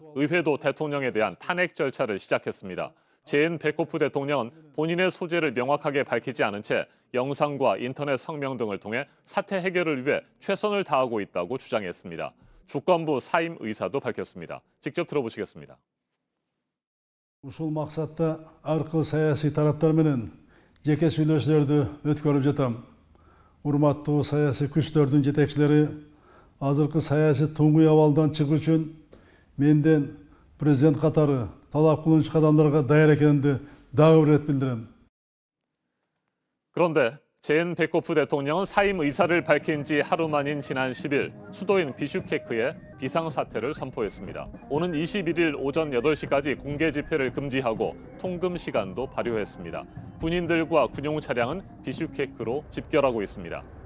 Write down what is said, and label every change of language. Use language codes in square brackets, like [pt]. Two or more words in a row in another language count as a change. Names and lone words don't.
[ko] 의회도 대통령에 대한 탄핵 절차를 시작했습니다. 제엔 베코프 대통령은 본인의 소재를 명확하게 밝히지 않은 채 영상과 인터넷 성명 등을 통해 사태 해결을 위해 최선을 다하고 있다고 주장했습니다. 조건부 사임 의사도 밝혔습니다. 직접 들어보시겠습니다. [ky] Ушул максатта ар кыл саясий тараптар менен жеке сүйлөшүүлөрдү өткөрүп жатам. Урматтуу саясий күчтөрдүн жетекчилери азыркы саясий туңгуй абалдан чыгуу үчүн менден президент катары талап кылынчу кадамдарга даяр экенимди дагы бир ирет билдирем. [ko] 그런데 제엔 베코프 대통령은 사임 의사를 밝힌 지 하루 만인 지난 10일 수도인 비슈케크에 비상사태를 선포했습니다. 오는 21일 오전 8시까지 공개 집회를 금지하고 통금 시간도 발효했습니다. 군인들과 군용 차량은 비슈케크로 집결하고 있습니다.